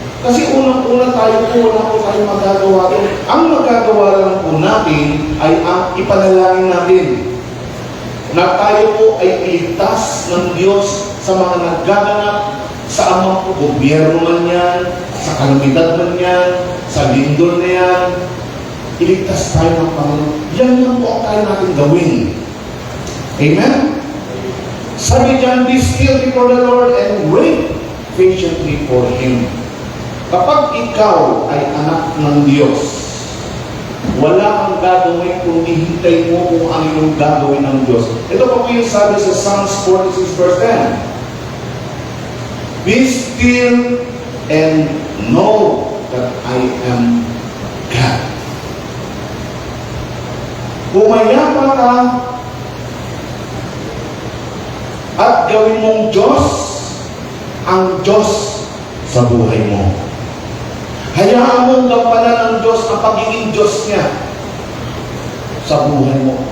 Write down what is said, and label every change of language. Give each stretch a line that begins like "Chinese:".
Filipino: Kasi unang-una tayo po, wala po tayong magagawa doon. Ang magagawa lang po natin ay ang ipanalangin natin na tayo po ay iligtas ng Diyos sa mga naggaganap sa amang gobyerno man yan, sa kalamidad man yan, sa lindol na yan. Iligtas tayo ng Panginoon. Yan lang po ang tayo natin gawin. Amen? Sabi dyan,
English: be still before the Lord and wait patiently for Him.
Filipino: Kapag ikaw ay anak ng Diyos, wala kang gagawin kung ihintay mo kung ano yung gagawin ng Diyos. Ito pa po yung sabi sa Psalms 46 verse 10.
English: Be still and know that I am God.
Filipino: Pumayapa ka at gawin mong Diyos ang Diyos sa buhay mo. Hayaan mong gampanan ng Diyos ang pagiging Diyos niya sa buhay mo.